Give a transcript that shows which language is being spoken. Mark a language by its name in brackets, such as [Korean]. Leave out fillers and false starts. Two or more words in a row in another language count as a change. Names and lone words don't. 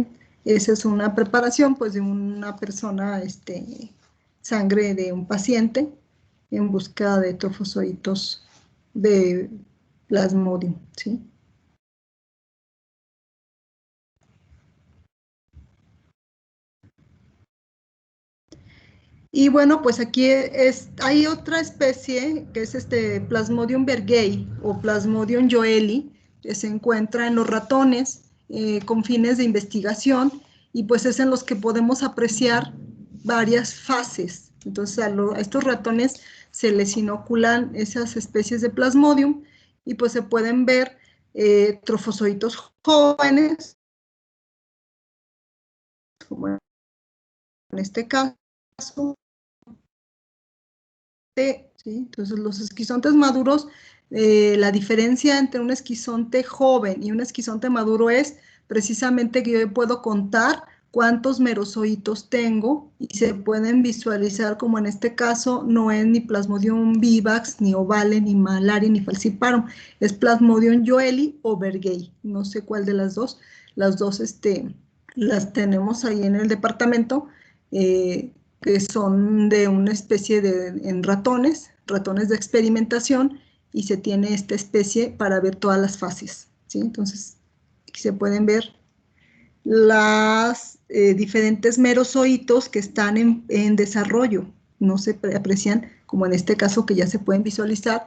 [Spanish] Esa es una preparación pues de una persona, sangre de un paciente en busca de trofozoitos de Plasmodium, ¿sí? Y bueno, pues aquí hay otra especie que es Plasmodium berghei o Plasmodium joelli, que se encuentra en los ratones con fines de investigación, y pues es en los que podemos apreciar varias fases. Entonces a estos ratones se les inoculan esas especies de Plasmodium y pues se pueden ver trofozoitos jóvenes, como en este caso. ¿Sí? Entonces los esquizontes maduros, la diferencia entre un esquizonte joven y un esquizonte maduro es precisamente que yo puedo contar cuántos merozoitos tengo y se pueden visualizar, como en este caso no es ni Plasmodium vivax, ni ovale, ni malaria, ni falciparum, es Plasmodium joelli o berghei, no sé cuál de las dos las tenemos ahí en el departamento, que son de una especie en ratones de experimentación, y se tiene esta especie para ver todas las fases, ¿sí? Entonces, aquí se pueden ver las diferentes merozoitos que están en desarrollo, no se aprecian, como en este caso que ya se pueden visualizar.